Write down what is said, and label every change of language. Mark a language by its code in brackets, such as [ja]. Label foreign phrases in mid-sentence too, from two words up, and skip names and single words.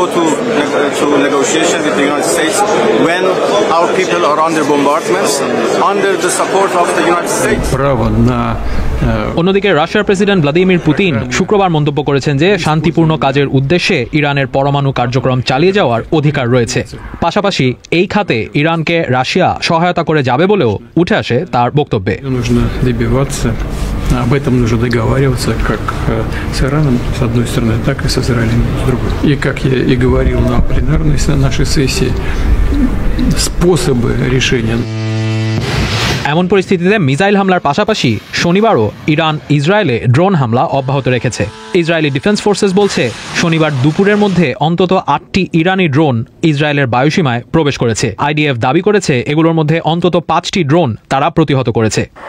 [bn] অন্যদিকে রাশিয়ার প্রেসিডেন্ট ভ্লাদিমির পুতিন শুক্রবার মন্তব্য করেছেন যে শান্তিপূর্ণ কাজের উদ্দেশ্যে ইরানের পরমাণু কার্যক্রম চালিয়ে যাওয়ার অধিকার রয়েছে। পাশাপাশি এই খাতে ইরানকে রাশিয়া সহায়তা করে যাবে বলেও উঠে আসে তার বক্তব্যে। [ru] Об этом нужно договариваться как с Ираном, с одной стороны, так и с Израилем, с другой. И, как я и говорил на пленарной нашей сессии, способы решения. [bn] এমন পরিস্থিতিতে মিসাইল হামলার পাশাপাশি শনিবারও ইরান ইসরায়েলে ড্রোন হামলা অব্যাহত রেখেছে। ইসরায়েলি ডিফেন্স ফোর্সেস বলছে শনিবার দুপুরের মধ্যে অন্তত 8টি ইরানি ড্রোন ইসরায়েলের বায়ুসীমায় প্রবেশ করেছে। IDF দাবি করেছে এগুলোর মধ্যে অন্তত 5টি ড্রোন তারা প্রতিহত করেছে।